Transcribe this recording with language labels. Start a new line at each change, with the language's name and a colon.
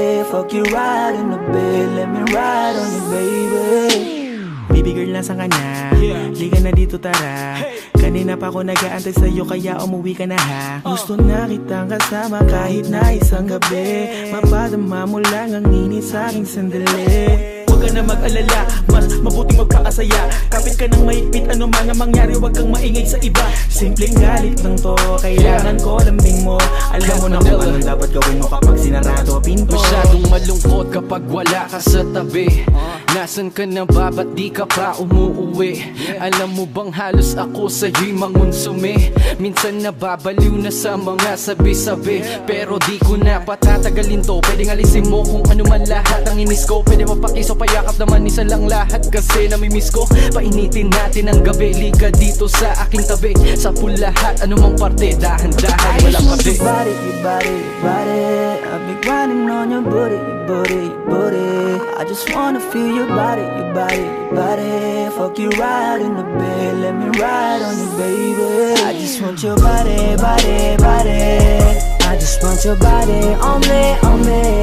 English: Fuck you right in the bed, let me ride on you, baby.
Filipino: Baby girl, nasa ka na? Liga na dito, tara. Kanina pa ako nag-aantay sa'yo, kaya umuwi ka na ha. Gusto na kitang kasama kahit na isang gabi. Mapadama mo lang ang init sa'king sandali. Huwag ka na mag-alala, mas mabuting magpakasaya. Kapit ka ng mahigpit, ano man ang mangyari, huwag kang maingay sa iba. Simpleng galit lang to, kailangan ko lambing mo. Alam mo na kung anong dapat gawin mo kapag sinarado pinto. Masyadong malungkot kapag wala ka sa tabi. Nasaan ka na ba, ba't di ka pa umuuwi? Alam mo bang halos ako sa'yo'y mangonsume? Minsan nababaliw na sa mga sabi-sabi, pero di ko na patatagalin to. Pwedeng alisin mo kung ano man lahat ang inis ko. Pwede mapakiso, payakap naman isa lang lahat, kasi namimiss ko. Painitin natin ang gabi, liga dito sa aking tabi. Sa pool lahat, anumang parte, dahan-dahan, walang pati.
English: Your body, your body, your body. I've been grinding on your booty, your booty, your booty. I just wanna feel your body, your body, your body. Fuck you right in the bed, let me ride on you, baby. I just want your body, body, body. I just want your body on me, on me.